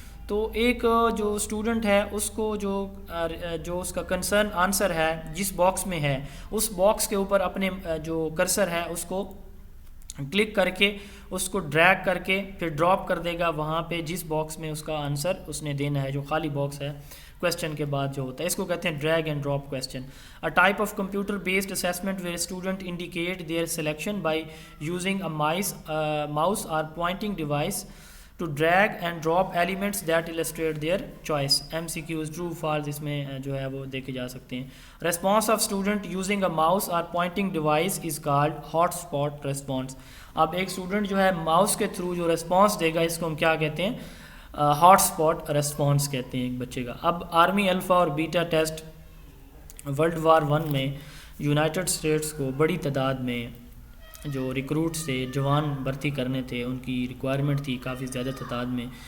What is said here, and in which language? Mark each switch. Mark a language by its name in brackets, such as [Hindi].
[Urdu] تو ایک جو اسٹوڈنٹ ہے اس کو جو اس کا کنسرن آنسر ہے جس باکس میں ہے, اس باکس کے اوپر اپنے جو کرسر ہے اس کو کلک کر کے اس کو ڈریگ کر کے پھر ڈراپ کر دے گا وہاں پہ جس باکس میں اس کا آنسر اس نے دینا ہے, جو خالی باکس ہے کویسچن کے بعد جو ہوتا ہے. اس کو کہتے ہیں drag and drop question. [English] A type of computer based assessment where student indicate their selection by using a mouse or pointing device to drag and drop elements that illustrate their choice. [Urdu] MCQs true false اس میں جو ہے وہ دیکھے جا سکتے ہیں. [English] Response of student using a mouse or pointing device is called hotspot response. [Urdu] اب ایک اسٹوڈنٹ جو ہے ماؤس کے تھرو جو ریسپانس دے گا اس کو ہم کیا کہتے ہیں, ہاٹ اسپاٹ ریسپانس کہتے ہیں ایک بچے کا. اب آرمی الفا اور بیٹا ٹیسٹ World War I میں یونائٹڈ اسٹیٹس کو بڑی تعداد میں جو ریکروٹس تھے, جوان بھرتی کرنے تھے, ان کی ریکوائرمنٹ تھی کافی زیادہ تعداد میں.